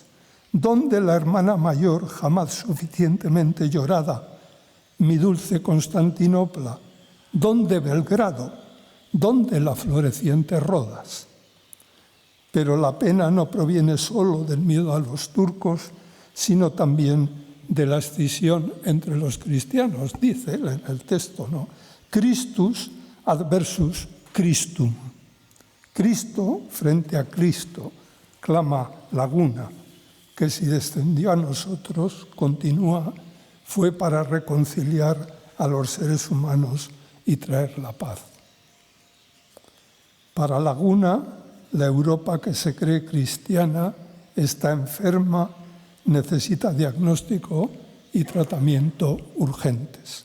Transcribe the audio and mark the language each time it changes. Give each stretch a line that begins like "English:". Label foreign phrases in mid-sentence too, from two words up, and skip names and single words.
Spanish: ¿Dónde la hermana mayor jamás suficientemente llorada, mi dulce Constantinopla? ¿Dónde Belgrado? ¿Dónde la floreciente Rodas? Pero la pena no proviene solo del miedo a los turcos, sino también de la escisión entre los cristianos, dice él en el texto, ¿no?
Latin: Christus adversus Christum.
Spanish: Cristo frente a Cristo, clama Laguna, que si descendió a nosotros, continúa, fue para reconciliar a los seres humanos y traer la paz. Para Laguna, la Europa que se cree cristiana está enferma, necesita diagnóstico y tratamiento urgentes.